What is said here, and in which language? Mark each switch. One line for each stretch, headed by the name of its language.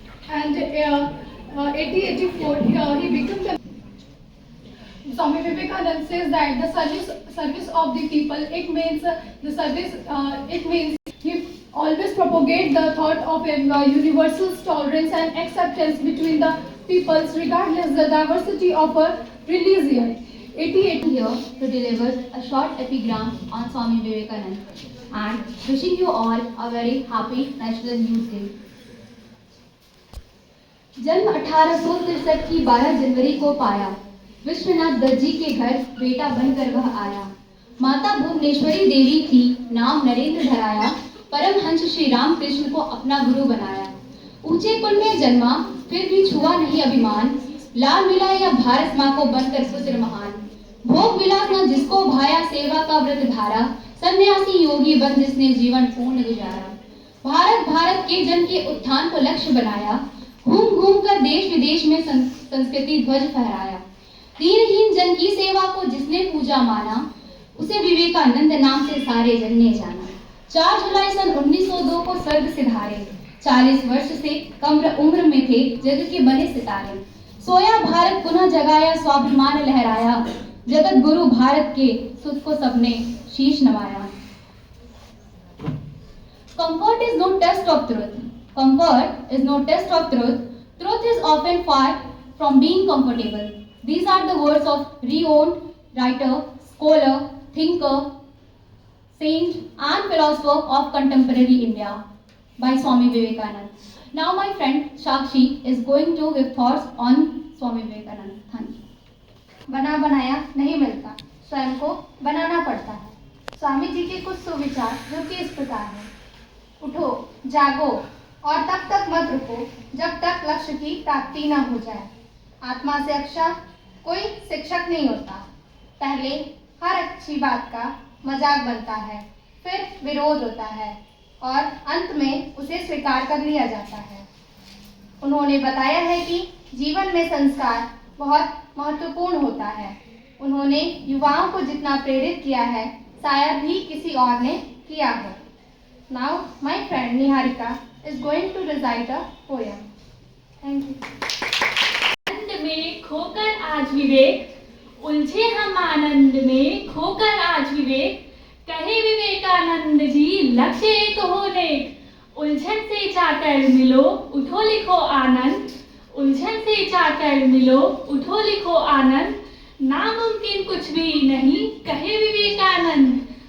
English: And 1884 he became the Swami Vivekananda says that the service of the people, it means the service, it means he always propagate the thought of a universal tolerance and acceptance between the peoples regardless the diversity of a religion. 88 here to deliver a short epigram on Swami Vivekananda and wishing you all a very happy National Youth Day.
Hindi: जन्म 1863 की 12 जनवरी को पाया, विश्वनाथ दत्त जी के घर बेटा बनकर वह आया। माता भुवनेश्वरी देवी थी, नाम नरेंद्र धराया, परमहंस श्री राम कृष्ण को अपना गुरु बनाया। ऊंचे कुल में जन्मा फिर भी छुआ नहीं अभिमान, लाल मिला या भारत माँ को बनकर पुत्र महान। भोग विलास न जिसको भाया, सेवा का व्रत धारा, सन्यासी योगी बन जिसने जीवन पूर्ण गुजारा। भारत भारत के जन के उत्थान को लक्ष्य बनाया, घूम घूम कर देश विदेश में संस्कृति ध्वज फहराया। दीनहीन जन की सेवा को जिसने पूजा माना, उसे विवेकानंद नाम से सारे जन ने जाना। 4 जुलाई सन 1902 को स्वर्ग सिधारे, 40 वर्ष से कम उम्र में थे जग के बने सितारे। सोया भारत पुनः जगाया, स्वाभिमान लहराया, जगत गुरु भारत के सुख को सबने शीश नवाया।
English: Comfort is no test of truth. Comfort is no test of truth. Truth is often far from being comfortable. These are the words of renowned writer, scholar, thinker, saint and philosopher of contemporary India by Swami Vivekananda. Now my friend Shakshi is going to give thoughts on Swami Vivekananda. Thank you.
Hindi: बना बनाया नहीं मिलता, स्वयं को बनाना पड़ता है। स्वामी जी के कुछ सुविचार जो कि इस प्रकार है। उठो, जागो और तब तक मत रुको जब तक लक्ष्य की प्राप्ति न हो जाए। आत्मा से अच्छा कोई शिक्षक नहीं होता। पहले हर अच्छी बात का मजाक बनता है, फिर विरोध होता है और अंत में उसे स्वीकार कर लिया जाता है। उन्होंने बताया है कि जीवन में संस्कार बहुत महत्वपूर्ण होता है। उन्होंने युवाओं को जितना प्रेरित किया है शायद ही किसी और ने किया हो।
English: Now my friend Niharika is going to recite a poem. Thank you.
Hindi: आनंद में खोकर आज विवेक, उलझे हम आनंद में खोकर आज विवेक, कहे विवेकानंद जी लक्ष्य एक हो नेक। उलझन से जाकर मिलो उठो लिखो आनंद, उलझन से जाकर मिलो उठो लिखो आनंद, नामुमकिन कुछ भी नहीं कहे विवेकानंद।